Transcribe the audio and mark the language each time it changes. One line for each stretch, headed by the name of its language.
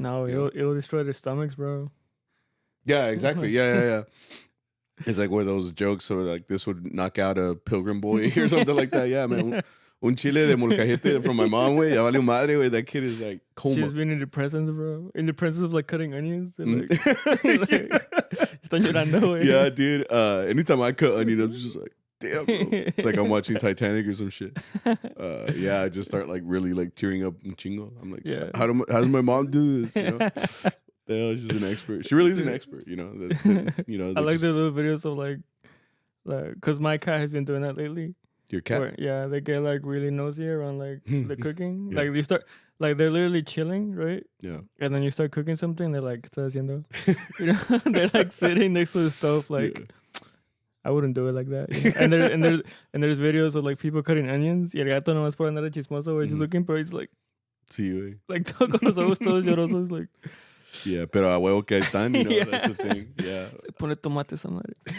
English: No, it'll destroy their stomachs, bro. Yeah, exactly. Yeah. It's like one of those jokes or like this would knock out a pilgrim boy or something like that.
Spanish: Yeah, man. Un chile de molcajete
English: from my mom,
Spanish: güey. Ya vale madre, güey.
English: That kid is like coma. She's been in the presence, bro. In the presence of like cutting onions. And, like,
Spanish: están llorando, güey.
English: Yeah, dude. Anytime I cut onion, I'm just like, damn, bro. It's like I'm watching Titanic or some shit. Yeah, I just start like really like tearing up
Spanish: un chingo.
English: I'm like, yeah. How does my mom do this? You know? The hell, she's an expert. She really is an expert, you know. You know. I like the little videos of like, because my cat has been doing that lately. Your cat? Where, yeah, they get like really nosy around like the cooking. Yeah. Like you start, like they're literally chilling, right? Yeah. And then you start cooking something, they're like,
Spanish: ¿qué estás haciendo?
English: You know, they're like sitting next to the stove, like. Yeah. I wouldn't do it like that. You know? And there's videos of like people cutting onions.
Spanish: Y el gato nomás por andar chismoso,
English: where he's looking, but he's like,
Spanish: sí, güey. Like todo con los ojos todos llorosos, like. Yeah, pero a huevo que están,
English: you know, yeah. That's the thing. Yeah.
Spanish: Se pone tomate esa madre.